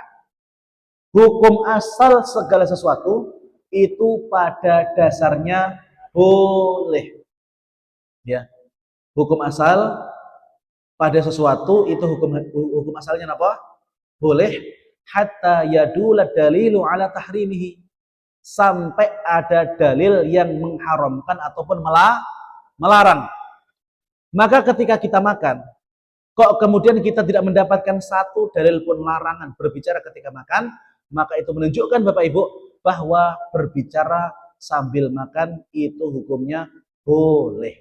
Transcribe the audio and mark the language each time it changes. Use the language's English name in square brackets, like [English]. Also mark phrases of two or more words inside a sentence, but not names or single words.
[Indonesian] Hukum asal segala sesuatu itu pada dasarnya boleh. Ya. Hukum asal pada sesuatu itu hukum asalnya apa? [Arabic] Boleh, حتى يدل دليل على تحريمه, [Indonesian] sampai ada dalil yang mengharamkan ataupun melarang. Maka ketika kita makan, kok kemudian kita tidak mendapatkan satu dalil pun larangan berbicara ketika makan, maka itu menunjukkan Bapak Ibu bahwa berbicara sambil makan itu hukumnya boleh.